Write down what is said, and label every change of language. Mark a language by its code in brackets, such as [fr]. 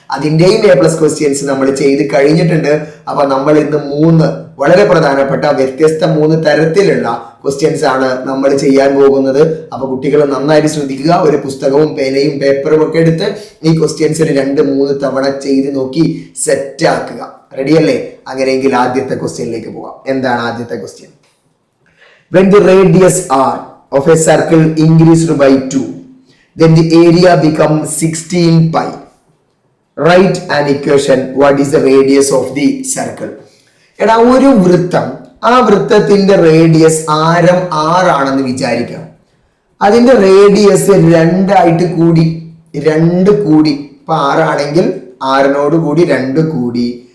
[ml] അതിൻ്റെയും A+ questions നമ്മൾ ചെയ്ത് കഴിഞ്ഞിട്ടുണ്ട്. അപ്പൊ നമ്മൾ ഇന്ന് 3 വളരെ പ്രധാനപ്പെട്ട വ്യത്യസ്ത 3 തരത്തിലുള്ള ക്വസ്റ്റ്യൻസ് ആണ് നമ്മൾ ചെയ്യാൻ പോകുന്നത്. അപ്പൊ കുട്ടികൾ നന്നായിട്ട് ശ്രദ്ധിക്കുക. ഒരു പുസ്തകവും പേനയും പേപ്പറും ഒക്കെ എടുത്ത് ഈ ക്വസ്റ്റ്യൻസ് 2-3 തവണ ചെയ്ത് നോക്കി സെറ്റ് ആക്കുക. റെഡിയല്ലേ? അങ്ങനെയെങ്കിൽ ആദ്യത്തെ ക്വസ്റ്റ്യനിലേക്ക് പോകാം. എന്താണ് ആദ്യത്തെ question? [en] When the radius r of a circle increased by 2, then the area becomes 16 pi. Write an equation. What is the radius of the circle? [ml] എടാ, ഒരു വൃത്തം, ആ വൃത്തത്തിന്റെ റേഡിയസ് ആരം 6 ആണെന്ന് വിചാരിക്കാം. അതിന്റെ റേഡിയസ് 2 കൂടി, 2 കൂടി, ഇപ്പൊ 6 ആണെങ്കിൽ 6 കൂടി 2 കൂടി.